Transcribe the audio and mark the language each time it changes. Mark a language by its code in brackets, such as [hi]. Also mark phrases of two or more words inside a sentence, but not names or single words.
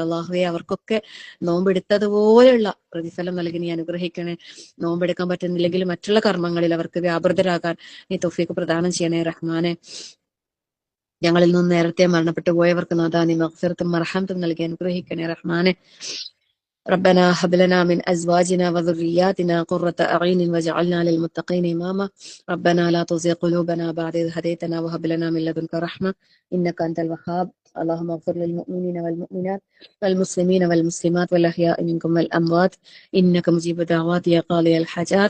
[ml] അള്ളാഹുവെ അവർക്കൊക്കെ നോമ്പെടുത്തതുപോലെയുള്ള പ്രതിഫലം നൽകി നീ അനുഗ്രഹിക്കണേ. നോമ്പെടുക്കാൻ പറ്റുന്നില്ലെങ്കിൽ മറ്റുള്ള കർമ്മങ്ങളിൽ അവർക്ക് വ്യാപൃതരാകാൻ നീ തൗഫീഖ് പ്രദാനം ചെയ്യണേ റഹ്മാനെ. ഞങ്ങളിൽ നിന്ന് നേരത്തെ മരണപ്പെട്ടു പോയവർക്ക് നാഥാ നീ മഗ്ഫിറത്തും മർഹമത്തും നൽകി അനുഗ്രഹിക്കണേ റഹ്മാനെ. [ar] ربنا هب لنا من أزواجنا وذرياتنا قرة أعين واجعلنا للمتقين إماما. ربنا لا تزغ قلوبنا بعد إذ هديتنا وهب لنا من لدنك رحمة إنك أنت الوهاب. اللهم اغفر للمؤمنين والمؤمنات والمسلمين والمسلمات والأحياء منكم والأموات إنك مجيب الدعوات يا قاضي الحاجات.